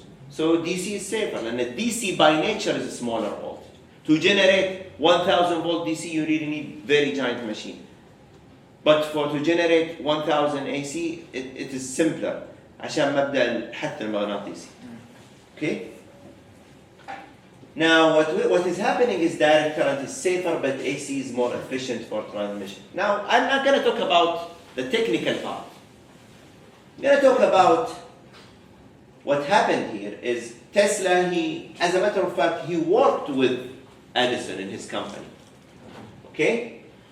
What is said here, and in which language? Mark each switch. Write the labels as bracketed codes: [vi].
[en] So DC is safer, and the DC by nature is a smaller voltage. To generate 1000 volt DC, you really need very giant machine. But to generate 1000 AC, it is simpler. [ar] عشان مبدأ الحث المغناطيسي. [en] Okay? Now, what is happening is direct current is safer, but AC is more efficient for transmission. Now, I'm not going to talk about the technical part. I'm going to talk about what happened here is Tesla, as a matter of fact, he worked with Edison in his company. Okay?